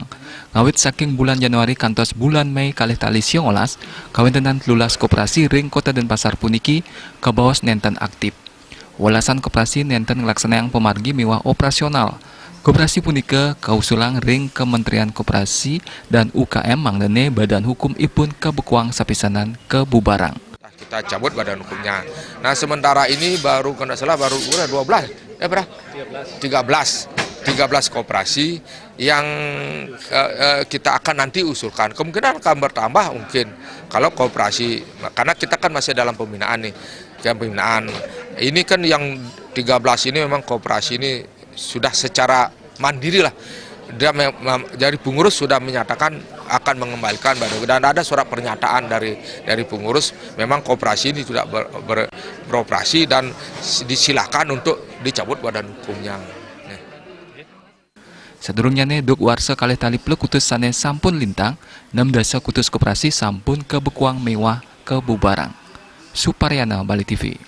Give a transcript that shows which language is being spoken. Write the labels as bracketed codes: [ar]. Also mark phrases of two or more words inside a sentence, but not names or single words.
[ban] Ngawit saking bulan Januari kantos bulan Mei kalih tali 19, kawentenan lulas koperasi ring Kota Denpasar puniki kabaos nenten aktif. Welasan koperasi nenten ngelaksanaan pemargi miwah operasional. Koperasi punika kausulang ring Kementerian Koperasi dan UKM manglene [id] Badan Hukum [ban] ipun kebekuang sapisanan kebubarang. [id] Kita cabut badan hukumnya. Nah sementara ini baru kalau salah baru 12, 13 koperasi yang kita akan nanti usulkan. Kemungkinan akan bertambah mungkin kalau koperasi, karena kita kan masih dalam pembinaan nih. Pembinaan ini kan yang 13 ini memang koperasi ini sudah secara mandiri lah. Dari pengurus sudah menyatakan akan mengembalikan dan ada surat pernyataan dari pengurus memang koperasi ini sudah beroperasi dan disilakan untuk dicabut badan hukumnya. [ban] Sedurungnya duk warsa kalih tali plek kutus sane sampun lintang 6 dasa kutus koperasi sampun kebekuang mewah kebubarang. Suparyana, Bali TV.